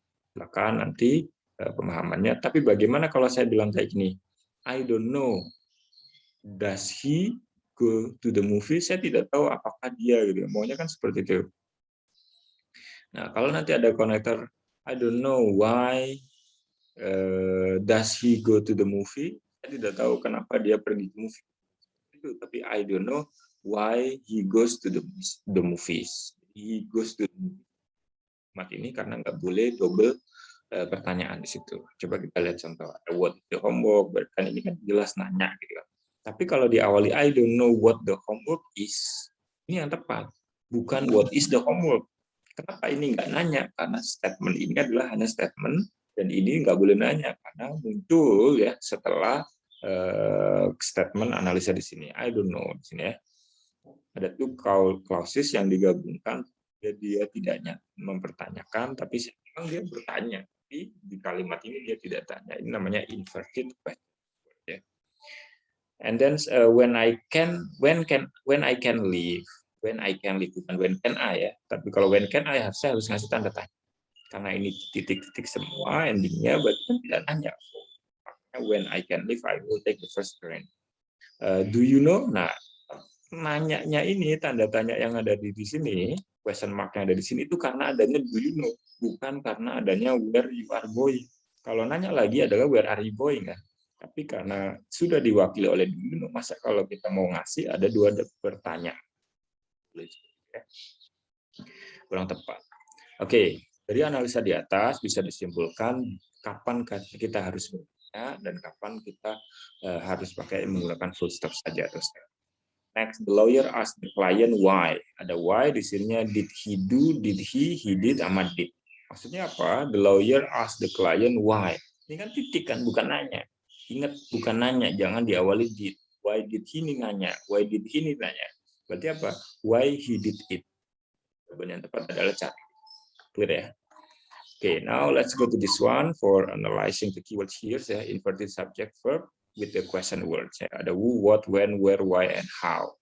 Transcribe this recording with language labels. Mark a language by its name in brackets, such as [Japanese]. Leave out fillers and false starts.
[Indonesian] Silakan nanti pemahamannya. Tapi bagaimana kalau saya bilang kayak gini? [English] I don't know. Does he go to the movie? [Indonesian] Saya tidak tahu apakah dia gitu. Maunya kan seperti itu. Nah, kalau nanti ada konektor, [English] I don't know why does he go to the movie? [Indonesian] Saya tidak tahu kenapa dia pergi ke movie. Itu, tapi [English] I don't know why he goes to the movies. He goes to the movie. [Indonesian] Ini karena nggak boleh double pertanyaan di situ. Coba kita lihat contoh. [English] What the homework? [Indonesian] Berarti ini kan jelas nanya gitu. Tapi kalau diawali [English] I don't know what the homework is, [Indonesian] ini yang tepat. Bukan [English] what is the homework. [Indonesian] Kenapa ini nggak nanya? Karena statement ini adalah hanya statement dan ini nggak boleh nanya karena muncul ya setelah statement analisa di sini. [English] I don't know [Indonesian] di sini ya. Ada [English] two clauses [Indonesian] yang digabungkan. Dia tidak mempertanyakan, tapi memang dia bertanya. Tapi di kalimat ini dia tidak tanya. Ini namanya [English] inverted question. [Indonesian] Ya. [English] And then when I can leave. When I can leave, [Indonesian] bukan [English] when can I [Indonesian] ya, tapi kalau when can I saya harus ngasih tanda tanya karena ini titik-titik semua endingnya, berarti kan tidak nanya. [English] When I can leave, I will take the first train. Do you know? [Indonesian] Nah, nanyanya ini tanda tanya yang ada di sini, [English] question mark [Indonesian] yang ada di sini itu karena adanya [English] do you know, [Indonesian] bukan karena adanya [English] where you are going. [Indonesian] Kalau nanya lagi adalah [English] where are you going [Indonesian] kan? Tapi karena sudah diwakili oleh [English] do you know, [Indonesian] masa kalau kita mau ngasih ada dua pertanyaan. Kurang tepat. Oke, dari analisa di atas bisa disimpulkan kapan kita harus bertanya dan kapan kita harus pakai menggunakan [English] full stop [Indonesian] saja atau step. [English] Next, the lawyer asked the client why. [Indonesian] Ada [English] why [Indonesian] di sininya [English] did he do, did he did, sama did. [Indonesian] Maksudnya apa? [English] The lawyer asked the client why. [Indonesian] Ini kan titik kan, bukan nanya. Ingat, bukan nanya, jangan diawali did. [English] Why did he [Indonesian] ini nanya? [English] Why did he [Indonesian] ini nanya? Berarti apa? [English] Why he did it. [Indonesian] Jawaban yang tepat adalah cari. [English] Clear ya? Okay, now let's go to this one for analyzing the keywords here. Ya, inverted subject verb with the question words. Ya, ada who, what, when, where, why, and how.